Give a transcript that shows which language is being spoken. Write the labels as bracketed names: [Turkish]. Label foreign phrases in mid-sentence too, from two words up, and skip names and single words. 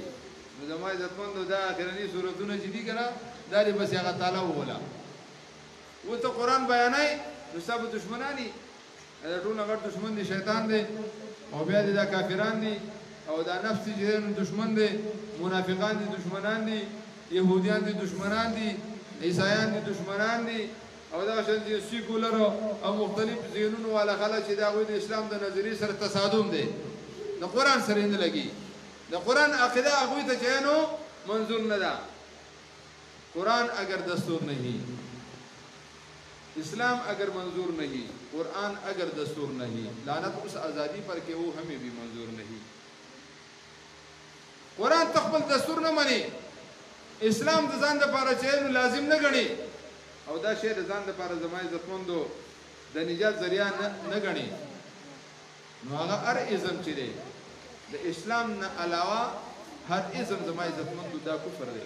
[Pashto] نو زما عزتمندو دا اخرنی سورتونه چې دي کنه دا دې بس هغه تعالی وولا و ته قرآن بیانای نو سب دشمنانی دا ټول هغه دشمن دي، شیطان دی او بیا دي دا کافران دي او دا نفس چې دشمن دی، منافقان دي دشمنان دي، يهوديان دي دشمنان دي، عیسایان دي دشمنان دي، او دا شان دي سیکولر او مختلف ذهنونو والا خلک چې دا غوي د اسلام د نظریې سره تصادم دي، د قرآن سره نه لګي. د قرآن عقیده هغوی ته چې نو منظور نه ده. [Urdu] قرآن اگر دستور نہیں، اسلام اگر منظور نہیں، قرآن اگر دستور نہیں، لعنت اس آزادی پر کہ وہ ہمیں بھی منظور نہیں. [Pashto] قرآن تخبل دستور نه مني، اسلام د ځان لپاره چې لازم نه ګڼي او دا شی د ځان لپاره زما عزتمندو د نجات ذریعہ نه ګڼي، نو هغه هر ازم چې دی د اسلام نه علاوه هر ازم زما عزتمندو دا کفر دی.